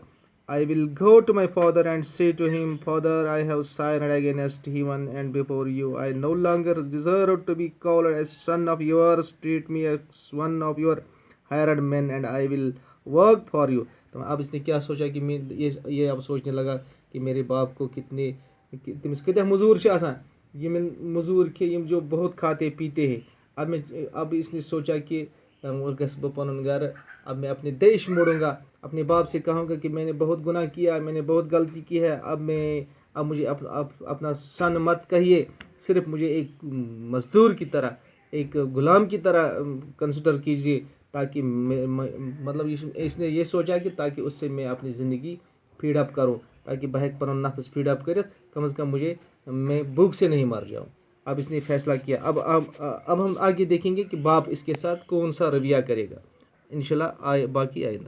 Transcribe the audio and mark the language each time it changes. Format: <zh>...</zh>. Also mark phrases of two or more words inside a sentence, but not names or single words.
<en>I will go to my father and say to him, Father, I have sinned against heaven and before you. I no longer deserve to be called a son of yours. Treat me as one of your hired men and I will work for you.</en> <ur>تو اب اس نے کیا سوچا کہ یہ اب سوچنے لگا کہ میرے باپ کو کتنے تمس کتنے</ur> <ks>مزور چھِ آسان,</ks> <ur>یم مزور یم جو بہت کھاتے پیتے ہیں. اب اس نے سوچا کہ</ur> <ks>گھس بہ پنن گھر,</ks> <ur>اب میں اپنے دیش موڑوں گا, اپنے باپ سے کہوں گا کہ میں نے بہت گناہ کیا, میں نے بہت غلطی کی ہے. اب مجھے اپنا سن مت کہیے, صرف مجھے ایک مزدور کی طرح, ایک غلام کی طرح کنسیڈر کیجیے, تاکہ مطلب اس نے یہ سوچا کہ تاکہ اس سے میں اپنی زندگی</ur> <en>feed up</en> <ur>کروں, تاکہ</ur> <ks>بہ ہیٚکہٕ پنُن نفس</ks> <en>feed up</en> <ur>کرت, کم از کم میں بھوک سے نہیں مر جاؤں. اب اس نے فیصلہ کیا. اب ہم آگے دیکھیں گے کہ باپ اس کے ساتھ کون سا رویہ کرے گا. انشاءاللہ باقی آئندہ.</ur>